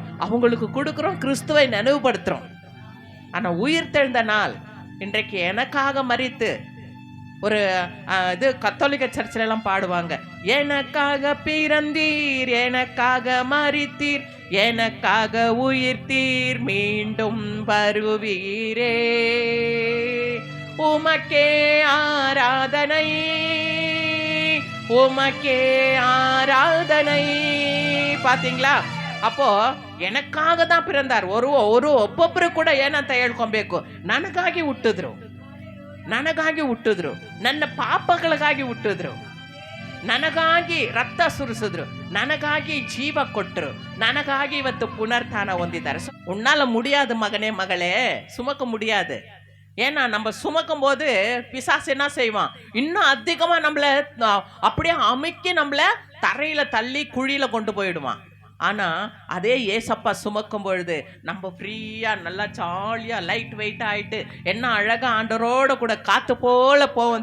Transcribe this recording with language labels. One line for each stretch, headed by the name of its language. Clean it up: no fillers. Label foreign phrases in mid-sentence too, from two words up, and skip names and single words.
Tamil: அவங்களுக்கு கொடுக்குறோம், கிறிஸ்துவை நினைவுபடுத்துறோம். ஆனா உயிர் தெழுந்த நாள் இன்றைக்கு எனக்காக மரித்து, ஒரு இது கத்தோலிக்க சர்ச்சில் எல்லாம் பாடுவாங்க, எனக்காக பிறந்தீர், எனக்காக மரித்தீர், எனக்காக உயிர்த்தீர், மீண்டும் வருவீரே, உமக்கே ஆராதனை, உமக்கே ஆராதனை. பாத்தீங்களா? அப்போ எனக்காக தான் பிறந்தார்.
Kannada: ஒரு ಒಬ್ಬೊಬ್ಬರು ಕೂಡ ಏನಂತ ಹೇಳ್ಕೊಬೇಕು? ನನಗಾಗಿ ಹುಟ್ಟಿದ್ರು, ನನಗಾಗಿ ಹುಟ್ಟಿದ್ರು, ನನ್ನ ಪಾಪಗಳಿಗಾಗಿ ಹುಟ್ಟಿದ್ರು, ನನಗಾಗಿ ರಕ್ತ ಸುರಿಸಿದ್ರು, ನನಗಾಗಿ ಜೀವ ಕೊಟ್ಟರು, ನನಗಾಗಿ ಇವತ್ತು ಪುನರ್ತಾನ ಹೊಂದಿದ್ದಾರೆ.
Tamil: ಉಣ್ಣಾಲ முடியாது மகனே மகளே, சுமக்க முடியாது. ஏன்னா நம்ம சுமக்கும் போது பிசாசு என்ன செய்வான்? இன்னும் அதிகமா நம்மளை அப்படியே அமுக்கி நம்மளை தரையில தள்ளி குழியில கொண்டு போயிடுவான். ஆனா அதே ஏசப்பா சுமக்கும் பொழுது நம்ம ஃப்ரீயா நல்லா ஜாலியா
English: light weight
Tamil: ஆயிட்டு என்ன அழகா ஆண்டவரோட கூட காத்து போல போவோம்.